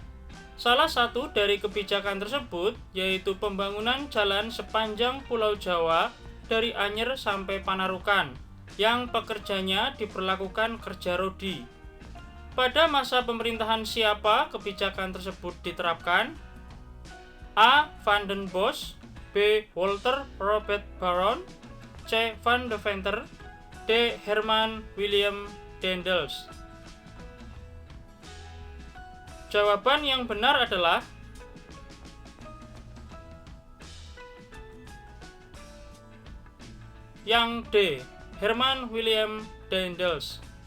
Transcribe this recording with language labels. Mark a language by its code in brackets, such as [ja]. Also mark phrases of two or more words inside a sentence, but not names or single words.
[id] Salah satu dari kebijakan tersebut yaitu pembangunan jalan sepanjang Pulau Jawa dari Anyer sampai Panarukan, yang pekerjanya diperlakukan kerja rodi. Pada masa pemerintahan siapa kebijakan tersebut diterapkan? A. Van den Bosch, B. Walter Robert Baron, C. Van Deventer, D. Herman William Daendels. Jawaban yang benar adalah yang D. Herman William Daendels.